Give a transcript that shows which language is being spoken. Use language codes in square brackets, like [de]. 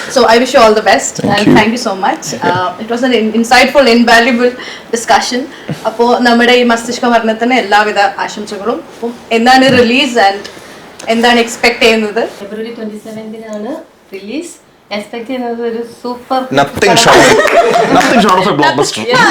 [en] So I wish you all the best and thank you so much. It was an insightful, invaluable discussion. [ml] അപ്പോൾ നമ്മുടെ ഈ മസ്തിഷ്ക മരണത്തിന് എല്ലാവിധ ആശംസകളും. അപ്പം എന്താണ് റിലീസ് ആൻഡ് എന്താണ് എക്സ്പെക്ട് ചെയ്യുന്നത്? [en] February 27 release. [ml] എക്സ്പെക്ട് ചെയ്യുന്നത് ഒരു super [en] nothing short of a blockbuster.